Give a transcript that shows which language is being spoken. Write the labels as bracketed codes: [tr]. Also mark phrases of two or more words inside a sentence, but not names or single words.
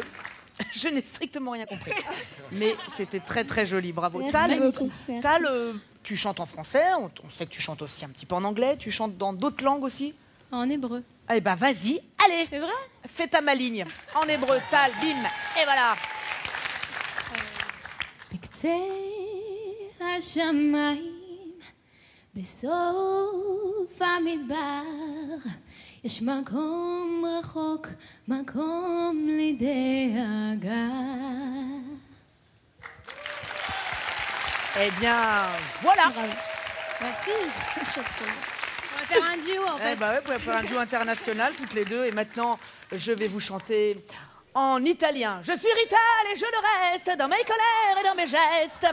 [fr] Je n'ai strictement rien compris. Mais c'était très très joli, bravo. Merci beaucoup. Tal, tu chantes en français, on sait que tu chantes aussi un petit peu en anglais, tu chantes dans d'autres langues aussi? En hébreu. Eh ben vas-y, allez. C'est vrai? Fais ta maligne. En hébreu, Tal, bim, et voilà. [he] בסוף המדבר יש מקום רחוק, מקום לדאגה. [fr] Eh bien, voilà. Merci. On va faire un duo en fait. Eh ben ouais, vous pouvez faire un duo international toutes les deux. Et maintenant, je vais vous chanter en italien. Je suis Rital et je le reste dans mes colères et dans mes gestes.